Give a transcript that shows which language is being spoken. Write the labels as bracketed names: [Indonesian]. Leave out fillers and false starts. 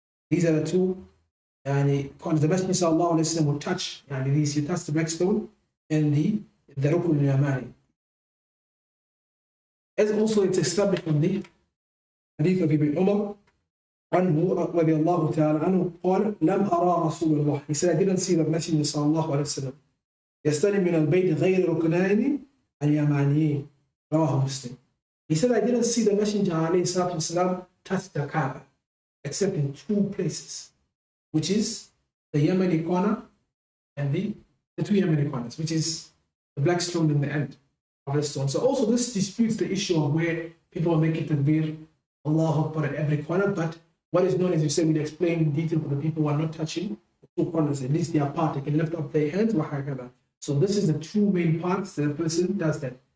[English] These are the two corners. The Messenger sallallahu alayhi wa sallam would touch, these, you touch the black stone and the Rukn al-Yamani. As also it's established from the Hadith of Ibn Umar [Arabic] عنه رضي الله تعالى عنه قال لم أرى رسول الله. [English] He said, I didn't see the Messenger [Arabic] صلى الله عليه وسلم يستلم من البيت غير ركنين اليمانيين رواه مسلم. [English] He said, I didn't see the Messenger عليه الصلاة والسلام touch the Kaaba except in two places, which is the Yemeni corner and the two Yemeni corners, which is the black stone in the end of the stone. So also this disputes the issue of where people make it takbir, Allahu Akbar at every corner, but what is known, as you say, we'll explain in detail for the people who are not touching the two corners, at least they are apart, they can lift up their hands, so this is the two main parts that a person does that.